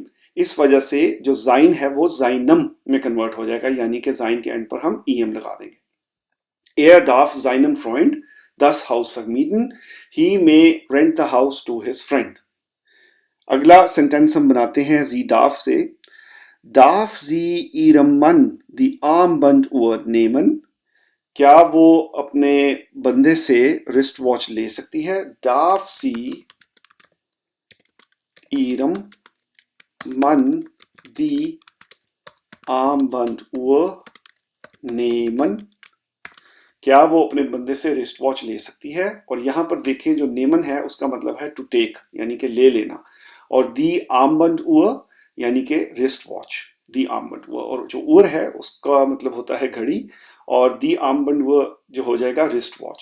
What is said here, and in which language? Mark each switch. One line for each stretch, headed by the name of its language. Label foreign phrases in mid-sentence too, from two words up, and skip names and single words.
Hindi: इस वजह से जो जाइन है वो जाइनम में कन्वर्ट हो जाएगा यानी कि जाइन के एंड पर हम ईएम लगा देंगे।
German: Er darf seinem Freund das Haus
English: vermieten, he may rent the house to his friend.
Hindi: अगला सेंटेंस हम बनाते हैं
German: sie darf
Hindi: से।
German: Darf sie ihrem Mann die Armbanduhr nehmen।
Hindi: क्या वो अपने बंदे से
English: wrist watch
Hindi: ले सकती है।
German: Darf sie ihrem Mann die Armbanduhr nehmen।
Hindi: क्या वो अपने बंदे से
English: wrist watch
Hindi: ले सकती है। और यहां पर देखें जो नेमन है उसका मतलब है
English: to take
Hindi: यानी कि ले लेना, और
German: die Armband Uhr
Hindi: यानी कि
English: wrist watch,
German: die Armband Uhr,
Hindi: और जो उर है उसका मतलब होता है घड़ी, और
German: die Armband Uhr
Hindi: जो हो जाएगा
English: wrist watch.